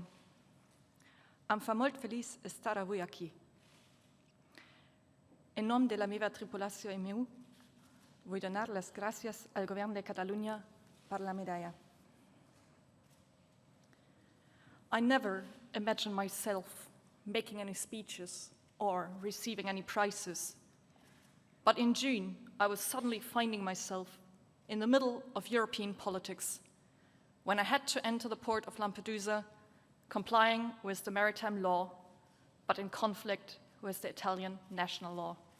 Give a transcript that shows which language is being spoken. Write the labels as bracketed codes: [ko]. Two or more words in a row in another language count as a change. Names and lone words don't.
[ca] Em fa molt feliç estar avui aquí. En nom de la meva tripulació MU, vull donar les gràcies al Govern de Catalunya per la medalla. [en] I never imagined myself making any speeches or receiving any prizes. But in June, I was suddenly finding myself in the middle of European politics when I had to enter the port of Lampedusa, complying with the maritime law, but in conflict with the Italian national law.